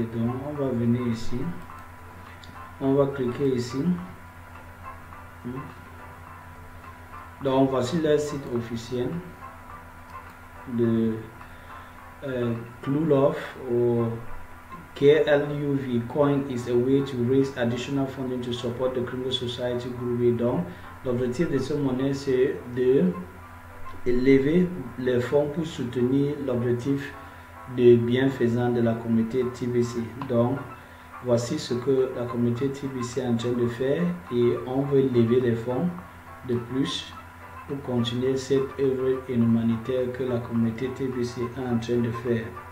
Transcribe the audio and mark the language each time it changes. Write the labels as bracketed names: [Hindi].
[French] Donc, on va venir ici. On va cliquer ici. Donc, voici le site officiel de Klulov ou KLUV. [English] Coin is a way to raise additional funding to support the Kringle Society Group. [French] Donc, l'objectif de cette monnaie, c'est de élever les fonds pour soutenir l'objectif de bienfaisance de la communauté TBC. Donc, voici ce que la communauté TBC est en train de faire et on veut lever les fonds de plus pour continuer cette œuvre humanitaire que la communauté TBC est en train de faire.